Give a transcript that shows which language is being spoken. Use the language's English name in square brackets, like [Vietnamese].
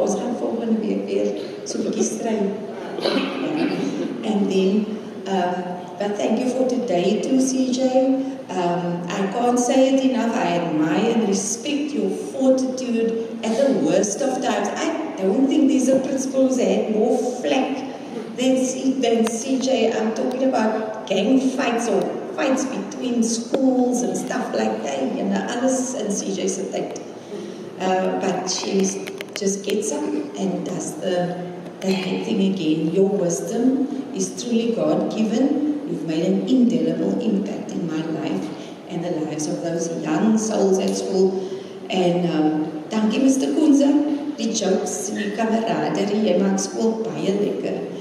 [Afrikaans] Ons gaan volgende week weer so 'n bietjie stry. [English] And then, but thank you for today too, CJ. I can't say it enough. I admire and respect your fortitude at the worst of times. I don't think there's a principal who's had more flack than CJ. I'm talking about gang fights or fights between schools and stuff like that. And [Afrikaans] alles in CJ's tyd. [English] But she just gets up and does that good thing again. Your wisdom is truly God-given. You've made an indelible impact in my life and the lives of those young souls at school. And [Afrikaans] dankie [English] Mr. [Afrikaans] Koenza, die jokes en die kameraderie, jy maak skool baie lekker.